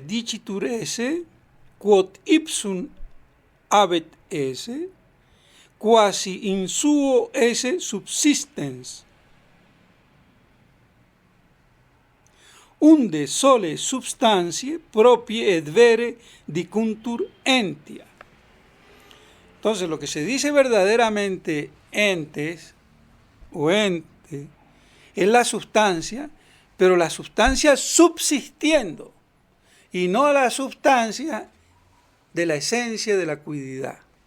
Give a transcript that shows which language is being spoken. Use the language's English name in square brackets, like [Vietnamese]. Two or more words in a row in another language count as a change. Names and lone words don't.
[Latin] dicitur esse, quod ipsum habet esse, quasi in suo esse subsistens. Unde sole substantiae proprie et vere dicuntur entia. [Spanish] Entonces, lo que se dice verdaderamente entes o ente es la sustancia, pero la sustancia subsistiendo y no la sustancia de la esencia de la cuididad.